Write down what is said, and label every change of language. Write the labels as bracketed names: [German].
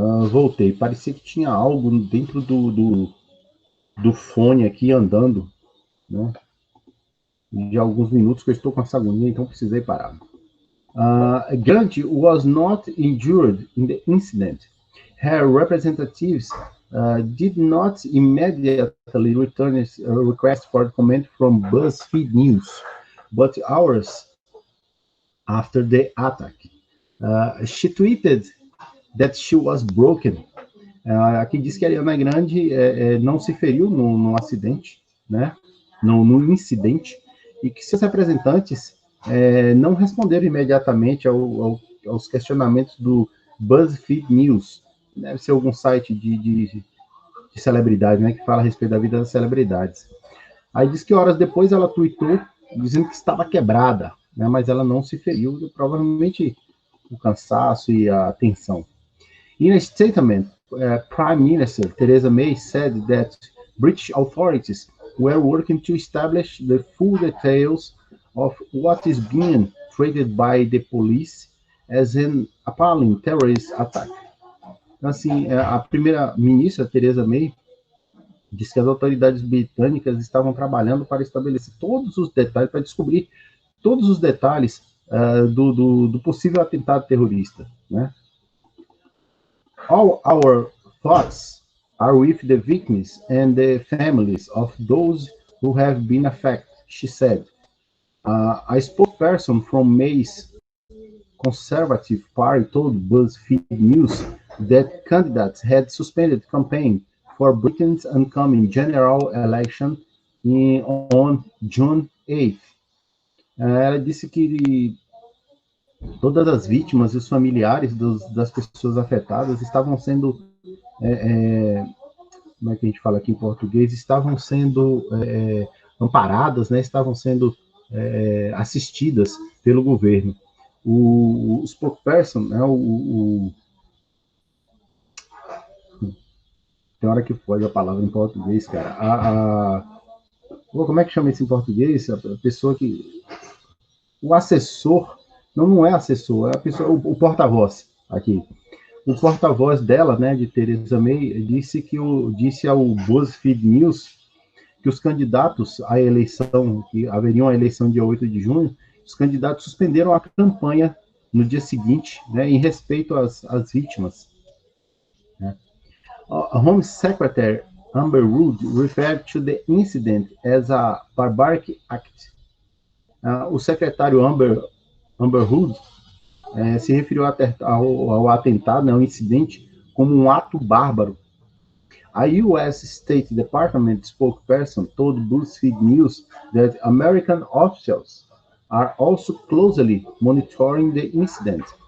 [Portuguese] Voltei. Parecia que tinha algo dentro do fone aqui andando, né? De alguns minutos que eu estou com essa agonia, então precisei parar. [English] Grant was not injured in the incident. Her representatives did not immediately return a request for comment from BuzzFeed News, but hours after the attack, she tweeted that she was broken. [Portuguese] Aqui diz que a Ariana Grande não se feriu no acidente, né? No incidente, e que seus representantes não responderam imediatamente aos questionamentos do BuzzFeed News. Deve ser algum site de celebridade, né? Que fala a respeito da vida das celebridades. Aí diz que horas depois ela tweetou dizendo que estava quebrada, né? Mas ela não se feriu, provavelmente o cansaço e a tensão. [English] In a statement, Prime Minister Theresa May said that British authorities were working to establish the full details of what is being treated by the police as an appalling terrorist attack. [Portuguese] Assim, a primeira-ministra Theresa May disse que as autoridades britânicas estavam trabalhando para estabelecer todos os detalhes, para descobrir todos os detalhes do possível atentado terrorista, né? [English] All our thoughts are with the victims and the families of those who have been affected, she said. A spokesperson from May's Conservative Party told BuzzFeed News that candidates had suspended campaign for Britain's oncoming general election on June 8th. [Portuguese] Ela disse que todas as vítimas e os familiares das pessoas afetadas estavam sendo, como é que a gente fala aqui em português, estavam sendo amparadas, né, estavam sendo assistidas pelo governo. O spokesperson, né, tem hora que pode a palavra em português, cara. Como é que chama isso em português? A pessoa que. O assessor. Não é assessor, é a pessoa, o porta-voz aqui. O porta-voz dela, né, de Theresa May, disse ao BuzzFeed News que os candidatos à eleição, que haveriam a eleição dia 8 de junho, os candidatos suspenderam a campanha no dia seguinte, né, em respeito às vítimas. Né? [English] A Home Secretary Amber Rudd referred to the incident as a barbaric act. [Portuguese] O secretário Amber Rudd se referiu ao atentado, né, ao incidente, como um ato bárbaro. [English] A U.S. State Department spokesperson told BuzzFeed News that American officials are also closely monitoring the incident.